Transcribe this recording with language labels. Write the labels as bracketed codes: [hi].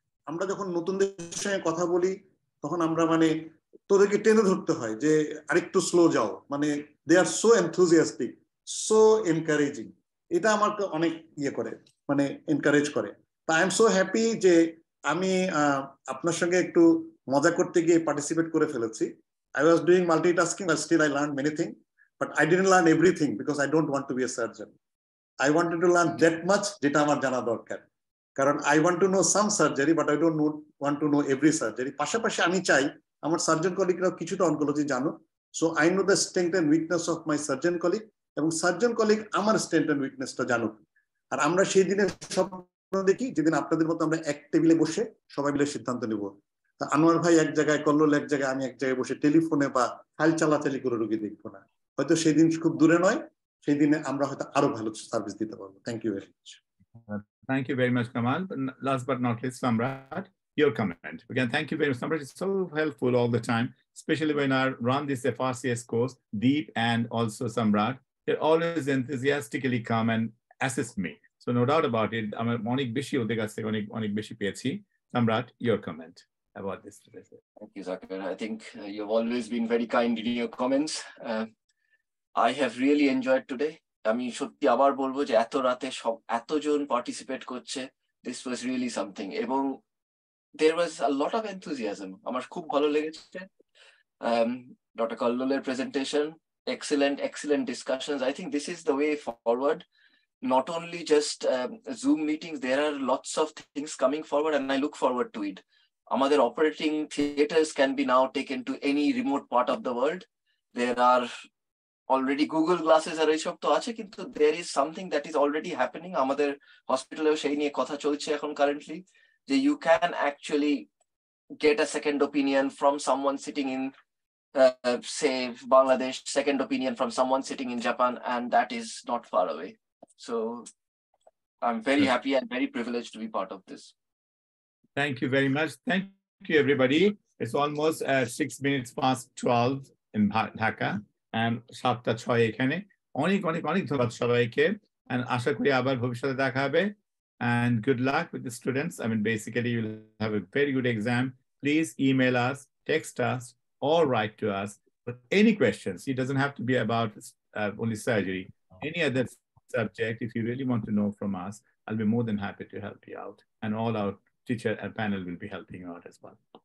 [bn] আমরা যখন নতুনদের সঙ্গে কথা বলি, তখন আমরা মানে তোদেরকে টেনে ধরতে হয় যে আরেকটু স্লো যাও, মানে [en] They are so enthusiastic, so encouraging. [bn] এটা আমাকে অনেক ইয়ে করে, মানে এনকারেজ করে। তা [en] I am so happy [bn] যে আমি আপনার সঙ্গে একটু মজা করতে গিয়ে পার্টিসিপেট করে ফেলেছি। [en] I was doing multitasking, but still I learned many things. But I didn't learn everything because I don't want to be a surgeon. I wanted to learn that much [bn] যেটা আমার জানা দরকার। কারণ [en] I want to know some surgery, but I don't want to know every surgery. [bn] পাশাপাশি আমি চাই আমার surgeon কলিগরাও কিছুটা অনকোলজি জানো। [en] So I know the strength and weakness of my surgeon colleague, [bn] এবং সার্জন কলিগ আমার স্ট্রেংথ এন্ড উইকনেসটা জানুক। আর আমরা সেই দিনের স্বপ্ন দেখি যেদিন আপনাদের মতো আমরা এক টেবিলে বসে সবাই মিলে সিদ্ধান্ত নেব। তা আনোয়ার ভাই এক জায়গায়, কল্লোল এক জায়গায়, আমি এক জায়গায় বসে টেলিফোনে বা ফাইল চালাচালি করে রোগী দেখবো না। হয়তো সেই দিন খুব দূরে নয়, সেই দিনে আমরা হয়তো আরো ভালো সার্ভিস দিতে পারবো। [en] Thank you very much. Thank you very much, Kamal. Last but not least, Samrat, your comment. Again, thank you very much. Samrat is so helpful all the time, especially when I run this FRCS course. Deep and also Samrat, they always enthusiastically come and assist me. So no doubt about it. [bn] I'm onik beshi ode kache onik beshi peyechi. [en] Samrat, your comment about this. Thank you, Zakir. I think you've always been very kind in your comments. I have really enjoyed today. [bn] আমি সত্যি আবার বলবো যে এত রাতে এতজন participate করছে, [en] this was really something, [bn] এবং [en] There was a lot of enthusiasm. [bn] আমার খুব ভালো লেগেছে doctor কল্লোলের presentation, [en] excellent discussions. I think this is the way forward. Not only just Zoom meetings, there are lots of things coming forward, and I look forward to it. Amader operating theaters can be now taken to any remote part of the world. There are already Google glasses are [bn] এইসব তো আছে, কিন্তু [en] there is something that is already happening. [bn] আমাদের হসপিটালেও সেই নিয়ে কথা চলছে এখন কারেন্টলি, যে [en] you can actually get a second opinion from someone sitting in say Bangladesh, second opinion from someone sitting in Japan, and that is not far away. So I'm very happy and very privileged to be part of this. Thank you very much. Thank you, everybody. It's almost 6 minutes past 12 in Dhaka. And 7:06 এখানে। [bn] অনেক ধন্যবাদ সবাইকে, and আশা করি আবার ভবিষ্যতে দেখা হবে, [en] and good luck with the students. I mean, basically you'll have a very good exam. Please email us, text us, or write to us with any questions. It doesn't have to be about only surgery. Any other subject, if you really want to know from us, I'll be more than happy to help you out, and all our teacher and panel will be helping you out as well.